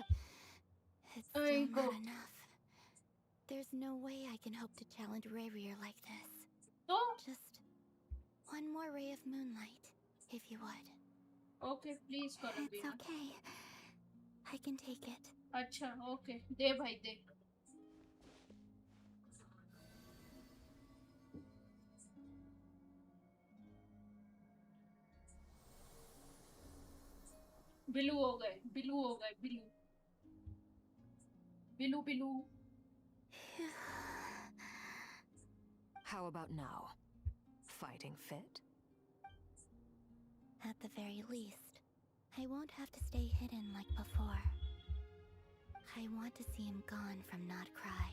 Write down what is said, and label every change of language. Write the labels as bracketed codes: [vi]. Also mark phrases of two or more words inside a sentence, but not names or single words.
[en] it's still not enough. There's no way I can hope to challenge Rarier like this. No? Just one more ray of moonlight, if you would. Okay, please, Columbina. It's okay. I can take it. [hi] अच्छा, okay. दे भाई दे. बिलू हो गए, बिलू हो गए, बिलू. बिलू, बिलू. [en] how about now? Fighting fit? At the very least, I won't have to stay hidden like before. I want to see him gone from Nodcry.